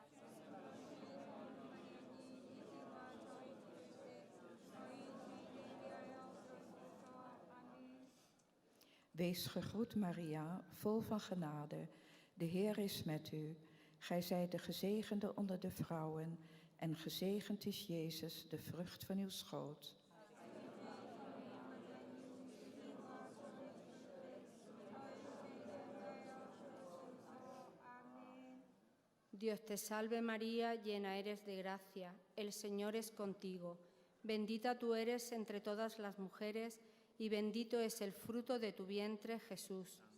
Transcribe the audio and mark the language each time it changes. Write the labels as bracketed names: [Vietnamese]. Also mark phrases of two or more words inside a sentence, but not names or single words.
[Dutch] Wees gegroet, Maria, vol van genade. De Heer is met u. Gij zijt de gezegende onder de vrouwen, en gezegend is Jezus, de vrucht van uw schoot. [Spanish] Dios te salve María, llena eres de gracia, el Señor es contigo. Bendita tú eres entre todas las mujeres, y bendito es el fruto de tu vientre, Jesús.